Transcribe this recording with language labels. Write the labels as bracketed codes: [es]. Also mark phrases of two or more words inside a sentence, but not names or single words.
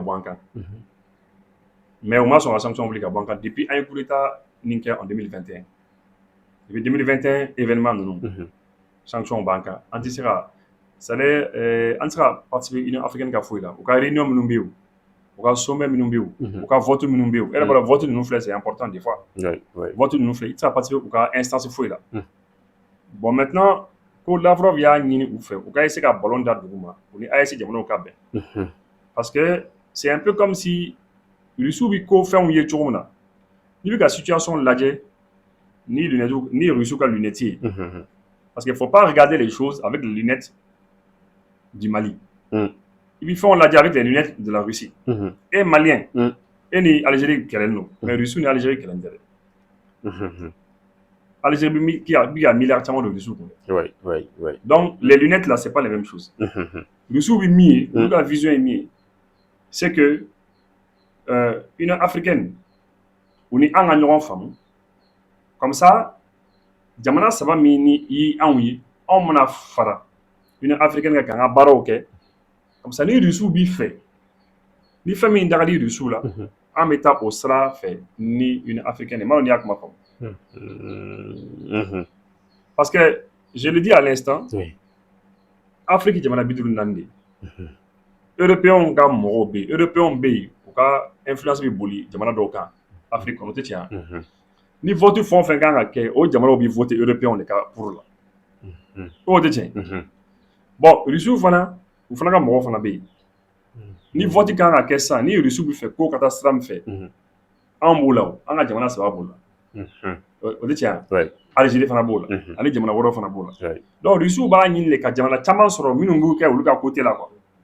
[bm] bɔ an kan mais u ma sɔn ka sanction wuli ka bɔ an kan depuis an ye coup d'état nin kɛ [fr] en 2021 depuis 2021 [bm] événement ninnu sanction b'an kan an tɛ se ka [fr] c'est à dire [bm] an tɛ se ka participer Union africaine ka foyi la u ka réunion minnu bɛ yen u ka sommet minnu bɛ yen u ka vote minnu bɛ yen e yɛrɛ b'a dɔn vote ninnu filɛ [fr] c'est important des fois [bm] vote ninnu filɛ i tɛ se ka participer u ka instance foyi la [fr] bon maintenant [bm] ko Lavrov y'a ɲini u fɛ u ka essayer ka ballon da dugu ma u ni AES jamanaw ka bɛn parce [fr] que c'est un peu comme si Russiw bɛ ko fɛnw ye cogo min [bm] na n'i bɛ ka situation lajɛ ni Russiw ka lunette ye [fr] parce qu'il faut pas regarder les choses avec les lunettes du Mali [bm] i bɛ fɛnw lajɛ [fr] avec les lunettes de la Russie [bm] e malien e ni Algérie kɛlɛlen don mais Russiw ni Algérie kɛlɛlen tɛ dɛ Algérie bɛ ka milliards caman de Russiw kun [fr] donc les lunettes là c'est pas les mêmes choses [bm] Russiw bɛ min ye olu ka vision ye min ye [fr] c'est que [bm] Union africaine u ni an ka ɲɔgɔn faamu [fr] comme ça [bm] jamana saba min ni i anw ye anw mana fara Union africaine kan k'an ka baaraw kɛ comme ça ni Russiw b'i fɛ ni fɛn min da ka di Russiw la an bɛ taa o sira fɛ ni Union africaine ye n m'a dɔn n'i y'a kuma faamu [fr] parce que je le dis à l'instant [bm] Afrique jamana 54 de européens ka mɔgɔw bɛ yen européens bɛ yen u ka influence bɛ boli jamana dɔw kan Afrique kɔnɔ o tɛ tiɲɛ ye ni vote fɛn o fɛn kan ka kɛ o jamanaw bɛ vote européens de ka [fr] pour la [bm] o tɛ tiɲɛ bon Russiw fana u fana ka mɔgɔw fana bɛ yen ni vote kan ka kɛ sisan ni Russiw bɛ fɛ ko ka taa sira min fɛ an b'o la o an ka jamana saba b'o la o tɛ tiɲɛ ye Algérie fana b'o la ani jamana wɛrɛw fana b'o la donc Russiw b'a ɲini de ka jamana caman sɔrɔ minnu b'u kɛ olu ka côté la quoi